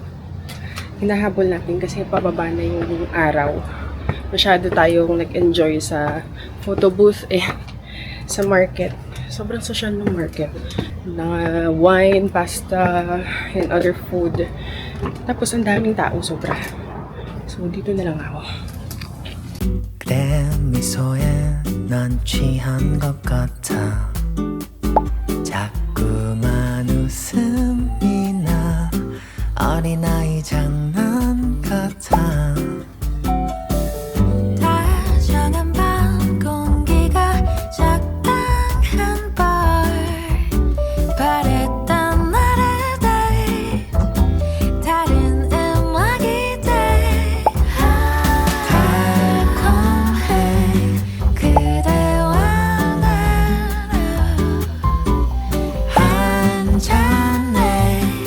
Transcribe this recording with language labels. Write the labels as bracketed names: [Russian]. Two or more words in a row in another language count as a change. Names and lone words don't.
[Filipino] Hinahabol natin kasi pababa na yung araw. Masyado tayong nag-enjoy sa [English] photo booth [Filipino] sa market. Sobrang social ng market. [English] Mga wine, pasta, and other food. [Filipino] Tapos ang daming tao sobra. So dito na lang ako. [Korean] 그래 미소에 넌 취한 것 같아 자꾸만 웃음이 나 어린아이 장난 같아 다정한 밤 공기가 적당한 bar 바랬던 나를 돼 다른 음악이 돼 달콤해 그대와 나를 한 잔에